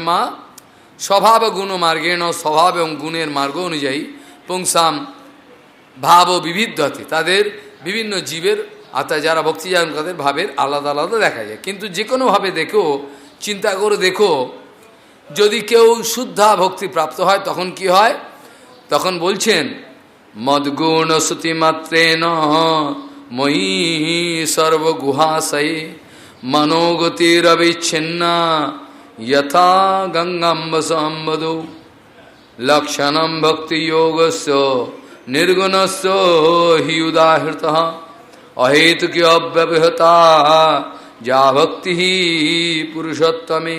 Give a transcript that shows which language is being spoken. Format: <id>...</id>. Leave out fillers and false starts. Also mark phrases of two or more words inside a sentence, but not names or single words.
<sa>মা স্বভাব গুণ মার্গেণ,</sa> <bn>স্বভাব এবং গুণের মার্গ অনুযায়ী পুংসাম ভাব ও বিবিধতে, তাদের বিভিন্ন জীবের অর্থাৎ যারা ভক্তি জান তাদের ভাবের আলাদা আলাদা দেখা যায়। কিন্তু যে কোনোভাবে দেখো, চিন্তা করে দেখো, যদি কেউ শুদ্ধা ভক্তি প্রাপ্ত হয় তখন কি হয়? তখন বলছেন</bn> <sa>মদ্গুণ শ্রুতিমাত্রেণ ময়ি সর্বগুহাশয়ে মনোগতিরবিচ্ছিন্না যথা গঙ্গাম্বস অম্বদৌ লক্ষণম ভক্তিযোগস্য নির্গুণস্য হি উদাহৃতঃ অহেতুকি অব্যবহতা যা ভক্তি পুরুষোত্তমে।</sa>